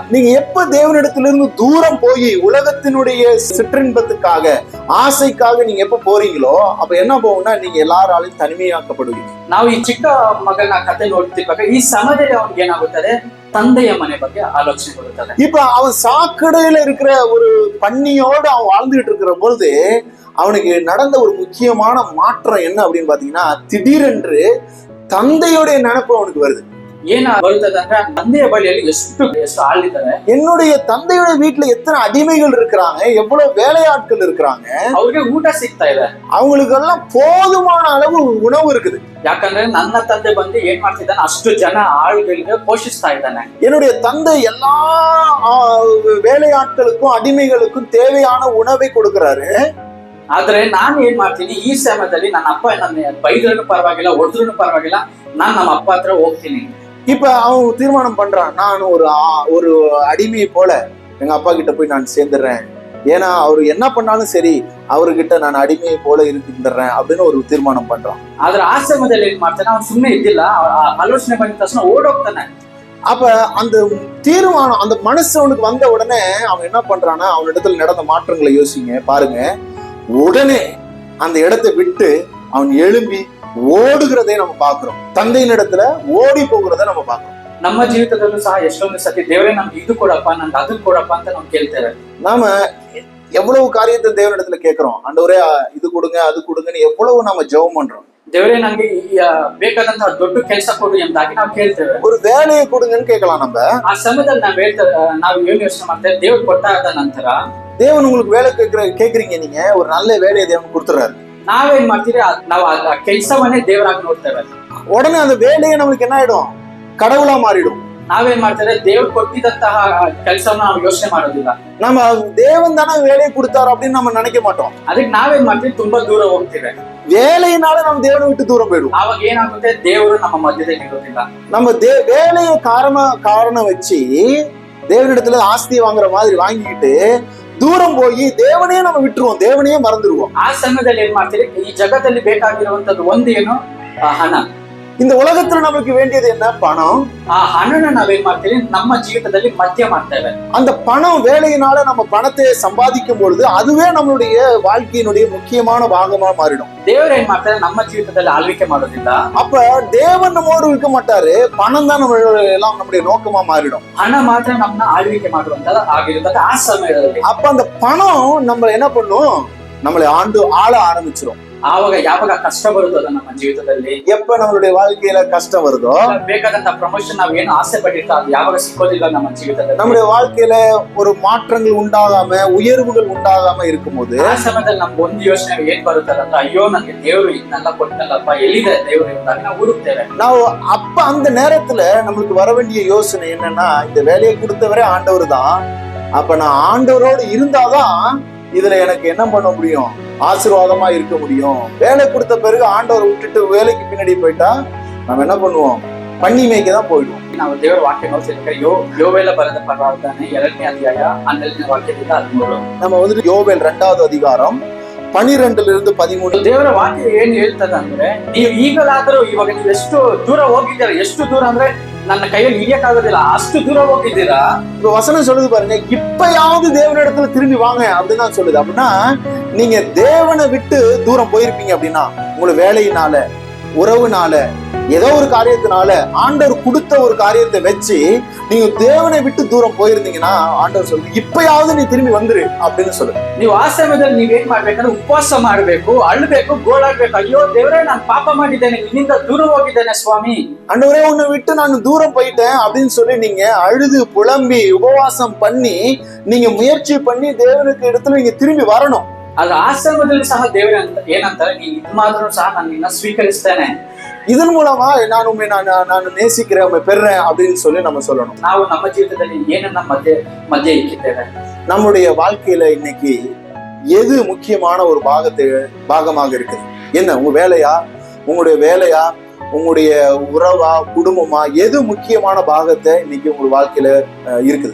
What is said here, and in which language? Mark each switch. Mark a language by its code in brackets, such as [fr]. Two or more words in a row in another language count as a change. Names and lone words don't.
[ta] நீங்க எப்ப தேவனிடத்திலிருந்து தூரம் போய் உலகத்தினுடைய சிற்றின்பத்துக்காக ஆசைக்காக நீங்க எப்ப போறீங்களோ அப்ப என்ன போகும்னா நீங்க எல்லாராலையும் தனிமையாக்கப்படுவீங்க. [kn] ನಾವು ಈ ಚಿಕ್ಕ ಮಗನ ಕತೆ ನೋಡ್ತಿರುವಾಗ ಈ ಸಮಯದಲ್ಲಿ ಅವನಿಗೆ ಏನಾಗುತ್ತದೆ, ತಂದೆಯ ಮನೆ ಬಗ್ಗೆ ಆಲೋಚನೆ ಬರುತ್ತದೆ. [ta] இப்ப அவன் சாக்கடையில இருக்கிற ஒரு பன்னியோடு அவன் வாழ்ந்துகிட்டு இருக்கிற பொழுது அவனுக்கு நடந்த ஒரு முக்கியமான மாற்றம் என்ன அப்படின்னு பாத்தீங்கன்னா, திடீரென்று தந்தையுடைய நினைப்பு அவனுக்கு வருது. [kn] ಏನ ಬರುತ್ತದೆ ಅಂದ್ರೆ ತಂದೆಯ ಬಳಿಯಲ್ಲಿ ಎಷ್ಟು ಆಳಿದ್ದಾರೆ, [ta] என்னுடைய தந்தையோட வீட்டுல எத்தனை அடிமைகள் இருக்கிறாங்க, எவ்வளவு வேலையாட்கள் இருக்கிறாங்க, [kn] ಅವ್ರಿಗೆ ಊಟ ಸಿಗ್ತಾ ಇದೆ, [ta] அவங்களுக்கு எல்லாம் போதுமான அளவு உணவு இருக்குது. [kn] ಯಾಕಂದ್ರೆ ನನ್ನ ತಂದೆ ಬಂದು ಏನ್ ಮಾಡ್ತಿದ್ದಾನೆ, ಅಷ್ಟು ಜನ ಆಳುಗಳಿಗೆ ಪೋಷಿಸ್ತಾ ಇದ್ದಾನೆ. [ta] என்னுடைய தந்தை எல்லா வேலையாட்களுக்கும் அடிமைகளுக்கும் தேவையான உணவை கொடுக்கிறாரு. [kn] ಆದ್ರೆ ನಾನು ಏನ್ ಮಾಡ್ತೀನಿ, ಈ ಸಮಯದಲ್ಲಿ ನನ್ನ ಅಪ್ಪ ನನ್ನ ಬೈದ್ರೂ ಪರವಾಗಿಲ್ಲ, ಹೊಡೆದ್ರೂ ಪರವಾಗಿಲ್ಲ, ನಾನ್ ನಮ್ಮ ಅಪ್ಪ ಹತ್ರ ಹೋಗ್ತೀನಿ. [ta] இப்ப அவன் தீர்மானம் பண்றான், நான் ஒரு அடிமையை போல எங்க அப்பா கிட்ட போய் நான் சேர்ந்துடுறேன், ஏன்னா அவரு என்ன பண்ணாலும் சரி அவர்கிட்ட நான் அடிமையை போல இருக்கின்றேன் அப்படின்னு ஒரு தீர்மானம் பண்றான். [kn] ಆದ್ರೆ ಆ ಸಮಯದಲ್ಲಿ ಏನ್ ಮಾಡ್ತಾನೆ, ಅವ್ನು ಸುಮ್ಮನೆ ಇದ್ದಿಲ್ಲ, ಆಲೋಚನೆ ಬಂದ ತಕ್ಷಣ ಓಡೋಗ್ತಾನೆ. [ta] அப்ப அந்த தீர்மானம் அந்த மனசு அவனுக்கு வந்த உடனே அவன் என்ன பண்றான்னா, அவனிடத்துல நடந்த மாற்றங்களை யோசிங்க பாருங்க. உடனே அந்த இடத்தை விட்டு அவன் எழும்பி ಓಡುகிறதை நம்ம பார்க்கிறோம். ತಂದೆயின் இடத்துல ಓಡಿ போகிறதை நம்ம பார்க்கிறோம். [kn] ನಮ್ಮ ಜೀವಿತದಲ್ಲೂ ಸಹ ಎಷ್ಟೊಂದು ಸತಿ ದೇವರೇ ನಮ್ಗೆ ಇದು ಕೊಡಪ್ಪ, ನನ್ಗೆ ಅದನ್ನ ಕೊಡಪ್ಪ ಅಂತ ನಾವು ಕೇಳ್ತೇವೆ. [ta] நாம எவ்வளவு காரியத்தை தேவனிடத்துல கேட்கிறோம், ஆண்டவரே இது கொடுங்க அது கொடுங்கன்னு எவ்வளவு நாம ஜெபம் பண்றோம். [kn] ದೇವರೇ ನನಗೆ ಬೇಕಾದಂತಹ ದೊಡ್ಡ ಕೆಲಸ ಕೊಡು ಎಂಬುದಾಗಿ ನಾವು ಕೇಳ್ತೇವೆ. [ta] ஒரு வேலையை கொடுங்கன்னு கேட்கலாம். நம்ம [kn] ಆ ಸಮಯದಲ್ಲಿ ನಾವು ಏನು ಯೋಚನೆ ಮಾಡ್ತೇವೆ, ದೇವ್ರು ಕೊಟ್ಟಾದ ನಂತರ [ta] தேவன் உங்களுக்கு வேலை கேட்கறீங்க, நீங்க ஒரு நல்ல வேலையை தேவன் கொடுத்துறாரு. [kn] ನಾವೇನ್ ಮಾಡ್ತೀವಿ, ನಾವು ಆ ಕೆಲಸವನ್ನೇ ದೇವರಾಗಿ ನೋಡ್ತೇವೆ. [ta] உடனே அந்த வேலையை நம்மளுக்கு என்ன ஆயிடும், கடவுளா மாறிடும். [kn] ನಾವೇನ್ ಮಾಡ್ತೇವೆ, ದೇವ್ರು ಕೊಟ್ಟಿದಂತಹ ಕೆಲಸವನ್ನ ನಾವು ಯೋಚನೆ ಮಾಡೋದಿಲ್ಲ. [ta] நம்ம தேவன் தானே வேலையை கொடுத்தாரு அப்படின்னு நம்ம நினைக்க மாட்டோம். [kn] ಅದಕ್ಕೆ ನಾವೇನ್ ಮಾಡ್ತೀವಿ, ತುಂಬಾ ದೂರ ಹೋಗ್ತೀವಿ. [ta] வேலையினால நம்ம தேவனை விட்டு தூரம் போயிடும். [kn] ಅವಾಗ ಏನಾಗುತ್ತೆ, ದೇವರು ನಮ್ಮ ಮಧ್ಯದಲ್ಲಿ ಇರೋದಿಲ್ಲ. [ta] நம்ம வேலையை காரணம் வச்சு தேவனிடத்துல ஆஸ்தியை வாங்குற மாதிரி வாங்கிக்கிட்டு தூரம் போய் தேவனையே நம்ம விட்டுருவோம், தேவனையே மறந்துடுவோம். [kn] ಆ ಸಮಯದಲ್ಲಿ ಏನ್ ಮಾಡ್ತೀವಿ, ಈ ಜಗತ್ತಲ್ಲಿ ಬೇಕಾಗಿರುವಂತದ್ದು ಒಂದು ಏನು, ಹಣ. [ta] இந்த உலகத்துல நமக்கு வேண்டியது என்ன, பணம். [kn] ಆ ಹಣನ ನಾವೇನ್ ಮಾಡ್ತೀವಿ, ನಮ್ಮ ಜೀವಿತದಲ್ಲಿ ಮಧ್ಯ ಮಾಡ್ತೇವೆ. [ta] அந்த பணம் வேலையினால நம்ம பணத்தை சம்பாதிக்கும் பொழுது அதுவே நம்மளுடைய வாழ்க்கையினுடைய முக்கியமான பாகமா மாறிடும். [kn] ದೇವರು ಏನ್ ಮಾಡ್ತಾರೆ, ನಮ್ಮ ಜೀವಿತದಲ್ಲಿ ಆಳ್ವಿಕೆ ಮಾಡೋದಿಲ್ಲ. [ta] அப்ப தேவன் நம்மோடு இருக்க மாட்டாரு, பணம் தான் எல்லாம் நம்முடைய நோக்கமா மாறிடும். [kn] ಹಣ ಮಾತ್ರ ನಮ್ಮನ್ನ ಆಳ್ವಿಕೆ ಮಾಡುವಂತ ಆಗಿರುತ್ತದೆ ಆ ಸಮಯದಲ್ಲಿ. [ta] அப்ப அந்த பணம் நம்ம என்ன பண்ணும், நம்மளை ஆள ஆரம்பிச்சிடும். [kn] ಆವಾಗ ಯಾವಾಗ ಕಷ್ಟ ಬರುತ್ತದ ನಮ್ಮ ಜೀವಿತದಲ್ಲಿ, [ta] எப்ப நம்மளுடைய வாழ்க்கையில கஷ்டம் வருதோ, [kn] ಬೇಕಾದಂತ ಪ್ರಮೋಷನ್ ನಾವು ಏನು ಆಸೆ ಪಟ್ಟಿರ್ತಾ ಅದು ಯಾವಾಗ ಸಿಕ್ಕೋದಿಲ್ಲ ನಮ್ಮ ಜೀವಿತದಲ್ಲಿ, [ta] நம்முடைய வாழ்க்கையில ஒரு மாற்றங்கள் உண்டாகாம உயர்வுகள் உண்டாகாம இருக்கும்போது [kn] ಆ ಸಮಯದಲ್ಲಿ ನಮ್ಗೆ ಒಂದು ಯೋಚನೆ ಏನ್ ಬರುತ್ತದೆ ಅಂದ್ರೆ, ಅಯ್ಯೋ ನನಗೆ ದೇವರು ಇದನ್ನೆಲ್ಲ ಕೊಟ್ಟನಲ್ಲಪ್ಪ, ಎಲ್ಲಿದೆ ದೇವರು ಎಂಬುದಾಗಿ ನಾವು ಹುಡುಕ್ತೇವೆ. [ta] ನಾವು அப்ப அந்த நேரத்துல நம்மளுக்கு வர வேண்டிய யோசனை என்னன்னா, இந்த வேலையை கொடுத்தவரே ஆண்டவர் தான், அப்ப நான் ஆண்டவரோடு இருந்தாதான் இதுல எனக்கு என்ன பண்ண முடியும், ஆசீர்வாதமா இருக்க முடியும். வேலை கொடுத்த பிறகு ஆண்டவரை விட்டுட்டு வேலைக்கு பின்னாடி போயிட்டா நம்ம என்ன பண்ணுவோம், பண்ணி மேய்க்க தான் போயிடுவோம். [kn] ನಾವು ದೇವರ ವಾಕ್ಯ ನೋಡ್ತಿರ್ತಾರೆ, ಯೋವೇಲ ಬರೆದ ಪರವಾಗ್ತಾನೆ 2ನೇ ಅಧ್ಯಾಯ 12ನೇ ವಾಕ್ಯದಿಂದ 13. [ta] நம்ம வந்துட்டு யோவேல் 2வது அதிகாரம் 12-13. [kn] ದೇವರ ವಾಕ್ಯ ಏನ್ ಹೇಳ್ತದ ಅಂದ್ರೆ, ನೀವು ಈಗಲಾದರೂ, ಇವಾಗ ನೀವು ಎಷ್ಟು ದೂರ ಹೋಗಿದ್ದೀರಾ, ಎಷ್ಟು ದೂರ ಅಂದ್ರೆ ನನ್ನ ಕೈಯಲ್ಲಿ ಹಿಡಿಯಕ್ಕಾಗೋದಿಲ್ಲ, ಅಷ್ಟು ದೂರ ಹೋಗಿದ್ದೀರಾ. [ta] இப்ப வசனம் சொல்லுது பாருங்க, இப்பயாவது தேவனிடத்துல திரும்பி வாங்க அப்படின்னு தான் சொல்லுது. அப்படின்னா நீங்க தேவனை விட்டு தூரம் போயிருப்பீங்க அப்படின்னா, உங்களுக்கு வேலையினால, உறவுனால, ஏதோ ஒரு காரியத்தினால ஆண்டவர் கொடுத்த ஒரு காரியத்தை வச்சு நீங்க தேவனை விட்டு தூரம் போயிருந்தீங்கன்னா, ஆண்டவர் சொல்லுது இப்பயாவது நீ திரும்பி வந்துரு அப்படின்னு சொல்லுது. [kn] ನೀವು ಆ ಸಮಯದಲ್ಲಿ ನೀವೇನ್ ಮಾಡ್ಬೇಕಂದ್ರೆ ಉಪವಾಸ ಮಾಡ್ಬೇಕು, ಅಳ್ಬೇಕು, ಗೋಳಾಡ್ಬೇಕು, ಅಯ್ಯೋ ದೇವರೇ ನಾನು ಪಾಪ ಮಾಡಿದ್ದೇನೆ, ನಿನ್ನಿಂದ ದೂರ ಹೋಗಿದ್ದೇನೆ ಸ್ವಾಮಿ, [ta] ஆண்டவரே உன்னை விட்டு நான் தூரம் போயிட்டேன் அப்படின்னு சொல்லி நீங்க அழுது புலம்பி உபவாசம் பண்ணி நீங்க முயற்சி பண்ணி தேவனுக்கு இடத்துல நீங்க திரும்பி வரணும். [kn] ಅದು ಆ ಸಮಯದಲ್ಲಿ ಸಹ ದೇವರ ಏನಂತಾರೆ, ನೀನ್ ಇದು ಮಾಡಿದ್ರು ಸಹ ನಾನು ನಿನ್ನ ಸ್ವೀಕರಿಸ್ತೇನೆ, [ta] இதன் மூலமா நான் நேசிக்கிறேன், உண்மை பெறேன் அப்படின்னு சொல்லி நம்ம சொல்லணும். [kn] ನಾವು ನಮ್ಮ ಜೀವಿತದಲ್ಲಿ ಏನನ್ನ ಮಧ್ಯೆ ಇಕ್ಕಿದ್ದೇವೆ. [ta] நம்முடைய வாழ்க்கையில இன்னைக்கு எது முக்கியமான ஒரு பாகமாக இருக்குது? என்ன, உங்க வேலையா, உங்களுடைய வேலையா, உங்களுடைய உறவா, குடும்பமா, எது முக்கியமான பாகத்தை இன்னைக்கு உங்க வாழ்க்கையில இருக்குது?